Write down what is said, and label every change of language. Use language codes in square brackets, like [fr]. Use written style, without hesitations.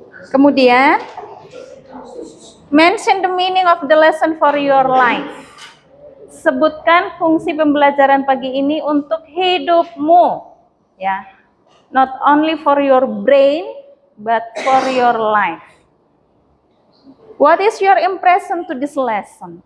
[id] Kemudian, [en] mention the meaning of the lesson for your life. [id] Sebutkan fungsi pembelajaran pagi ini untuk hidupmu. Ya. [en] Not only for your brain, but for your life. What is your impression to this lesson?